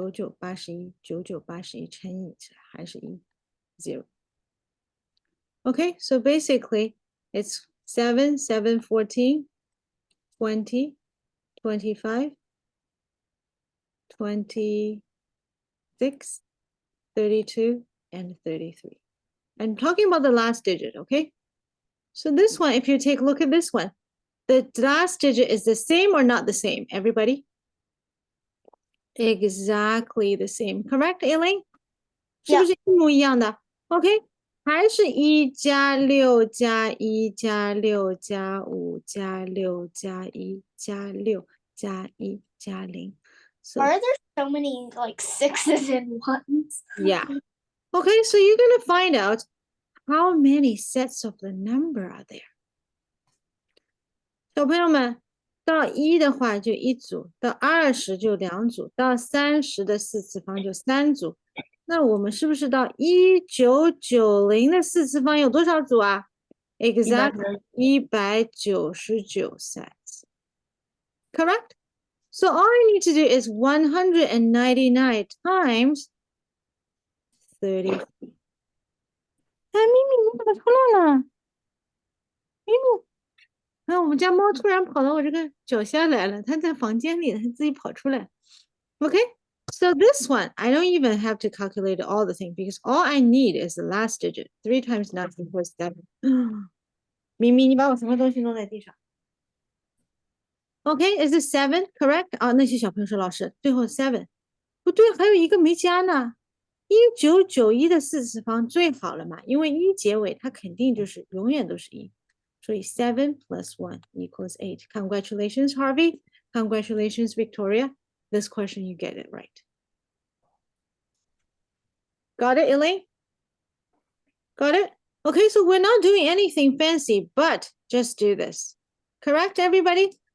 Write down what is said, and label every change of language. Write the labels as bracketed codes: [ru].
[en] 81 9 9 81 [zh] 乘以还是 [en] 1 0 Okay, so basically it's 7 7 14 20 25 26 32 and 33. I'm talking about the last digit, okay? So this one, if you take a look at this one, the last digit is the same or not the same, everybody? Exactly the same, correct, Elaine? [zh] 是不是一模一样的？ OK， 还是1加6加1加6加5加6加1加6加1加0。 [en] So, Are there so many like 6s and 1s? yeah. Okay, so you're going to find out how many sets of the number are there. [zh] 小朋友们，到1的话就1组，到20就2组，到30的4次方就3组。那我们是不是到1990的4次方有多少组啊？ [en] Exactly 199 sets. Correct? So all I need to do is 199 times 30. [zh] 哎，咪咪，你怎么出来了？咪咪，哎，我们家猫突然跑到我这个脚下来了，它在房间里，它自己跑出来。 [en] Okay, so this one, I don't even have to calculate all the things because all I need is the last digit. 3 times 9 equals 7. [zh] 咪咪，你把我什么东西弄在地上？ [en] Okay, is it 7 correct? [zh] 啊，那些小朋友说老师，最后 7 不对，还有一个没加呢。 1991的4次方最好了嘛，因为1结尾它肯定就是永远都是1，所以 [en] 7 plus 1 equals 8. Congratulations, Harvey. Congratulations, Victoria. This question, you get it right. Got it, Elaine? Got it? Okay, so we're not doing anything fancy, but just do this. Correct, everybody?